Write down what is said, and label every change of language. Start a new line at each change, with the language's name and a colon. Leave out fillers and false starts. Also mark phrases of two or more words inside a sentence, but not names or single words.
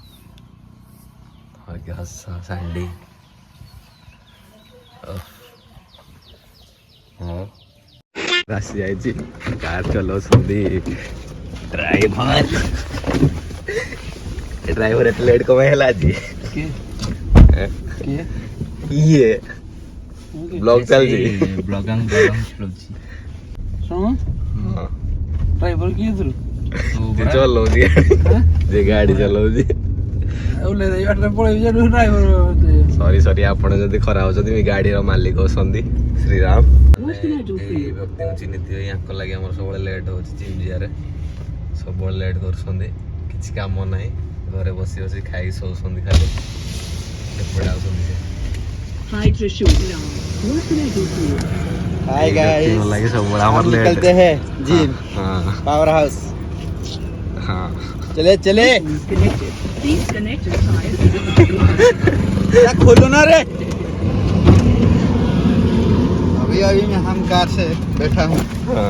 Odia: ସାଣ୍ଡି ଆସି ଯାଇଛି, କାର୍ ଚଲାଉଛନ୍ତି ଡ୍ରାଇଭର ଏତେ ଲେଟ୍ କଣ ପାଇଁ ହେଲା ଆଜି? ଇଏ ବ୍ଲଗ୍ ଚାଲିଛି। ड्राइवर किए थ्रू ଯେ ଚଲଉଛି ଯେ ଗାଡ଼ି ଚଲଉଛି। ସରି ସରି, ଆପଣ ଯଦି ଖରାପ ହଉଛନ୍ତି, ଗାଡ଼ିର ମାଲିକ ଅଛନ୍ତି ଶ୍ରୀରାମ। ଏଇ ବ୍ୟକ୍ତିଙ୍କୁ ଚିହ୍ନିଥିବେ, ୟାଙ୍କ ଲାଗି ଆମର ସବୁବେଳେ ଲେଟ୍ ହେଉଛି ଜିମ୍ ଯିବାରେ। ସବୁବେଳେ ଲେଟ୍ କରୁଛନ୍ତି, କିଛି କାମ ନାହିଁ, ଘରେ ବସି ବସି ଖାଇକି ଶୋଉଛନ୍ତି ଖାଲି। ଏପଟେ ଆଉଛନ୍ତି ସେ।
English: Hi guys,
Odia: ଲାଗି ସବୁବେଳେ ଆମର
Hindi: हम
Odia: ଲେଟ୍।
Hindi: निकलते हैं जिम हाँ
English: power house.
Hindi: हाँ चले चले खोलो ना रे। अभी अभी मैं हम कार से बैठा हूँ। हाँ